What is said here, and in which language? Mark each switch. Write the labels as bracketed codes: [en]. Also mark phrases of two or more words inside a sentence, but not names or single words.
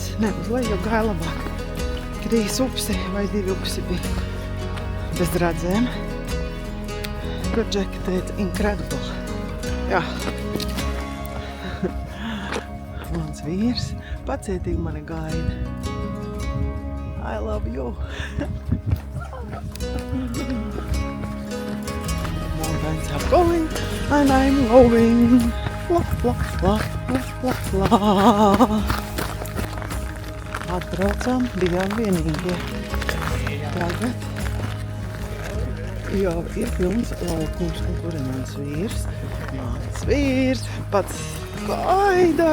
[lv] Ne, uz leju gāja labāk. 3 upsi vai 2 upsi bija bez radzēm. But Jack teica, incredible. Jā. Mans vīrs pacietīgi mani gaida. [en] I love you. Mountains are going and I'm going. La, la, la, la, la, la. [lv] Atbraucām, bijām vienīgie. Tagad jau ir pilns laukums, un kur ir mans vīrs? Mans vīrs pats gaida.